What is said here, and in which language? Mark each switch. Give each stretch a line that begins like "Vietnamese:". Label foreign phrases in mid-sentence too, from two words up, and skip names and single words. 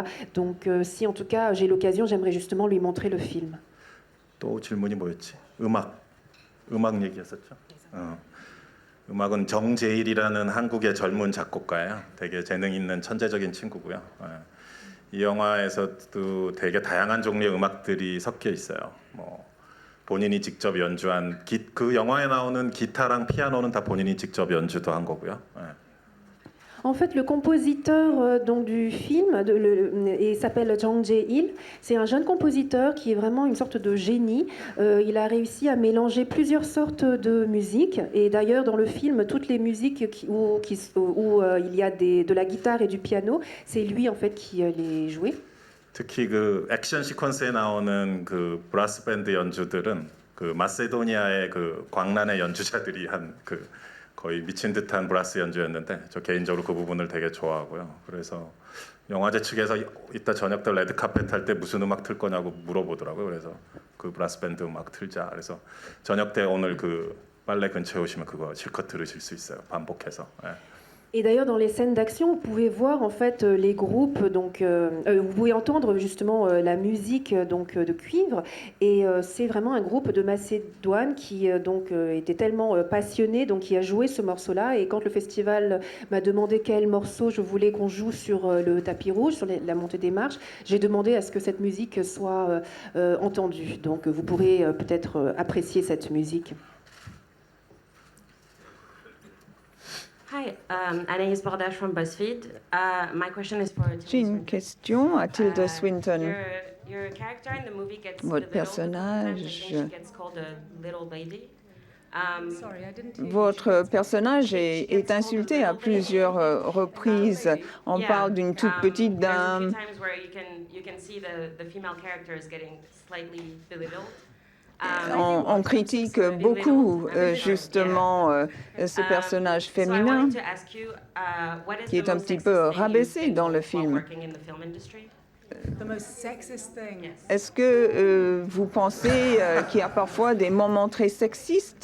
French: Donc, si en tout cas j'ai l'occasion, j'aimerais justement lui montrer le film.
Korean: 또 질문이 뭐였지? 음악 얘기했었죠. 음악은 정재일이라는 한국의 젊은 작곡가예요. 되게 재능 있는 천재적인 친구고요. 이 영화에서도 되게 다양한 종류의 음악들이 섞여 있어요. 뭐 본인이 직접 연주한 그 영화에 나오는 기타랑 피아노는 다 본인이 직접 연주도 한 거고요.
French: En fait, le compositeur donc, du film il s'appelle Jang Jae-il. C'est un jeune compositeur qui est vraiment une sorte de génie. Il a réussi à mélanger plusieurs sortes de musique. Et d'ailleurs, dans le film, toutes les musiques où il y a de la guitare et du piano, c'est lui en fait qui les jouait.
Korean: 특히 그 액션 시퀀스에 나오는 그 브라스 밴드 연주들은 그 마세도니아의 그 광란의 연주자들이 한 그 거의 미친 듯한 브라스 연주였는데 저 개인적으로 그 부분을 되게 좋아하고요. 그래서 영화제 측에서 이따 저녁 때 레드 카펫 할 때 무슨 음악 틀 거냐고 물어보더라고요. 그래서 그 브라스 밴드 음악 틀자. 그래서 저녁 때 오늘 그 빨래 근처에 오시면 그거 실컷 들으실 수 있어요. 반복해서.
French: Et d'ailleurs, dans les scènes d'action, vous pouvez voir en fait les groupes. Donc, vous pouvez entendre justement la musique donc de cuivre. Et c'est vraiment un groupe de Macédoine qui donc était tellement passionné, donc qui a joué ce morceau-là. Et quand le festival m'a demandé quel morceau je voulais qu'on joue sur le tapis rouge, sur la montée des marches, j'ai demandé à ce que cette musique soit entendue. Donc, vous pourrez peut-être apprécier cette musique.
English: Hi, Anaïs Bordache from BuzzFeed. My question is for
French: J'ai une question à Tilda Swinton.
English: Your character in the movie gets
French: Votre
English: belittled. Sometimes I
French: personnage,
English: think she gets called a little lady.
French: votre personnage est insulté à plusieurs reprises. On parle d'une toute petite
English: There's a
French: dame.
English: few times where you can see the female character is getting slightly belittled.
French: On critique beaucoup justement ce personnage
English: So I
French: féminin
English: wanted to ask you, what is
French: qui
English: the
French: est un
English: most
French: petit
English: sexist
French: peu
English: thing you've
French: rabaissé
English: been
French: dans le
English: told while
French: film.
English: working in the film industry? The most sexist thing. Yes.
French: Est-ce que vous pensez qu'il y a parfois des moments très sexistes?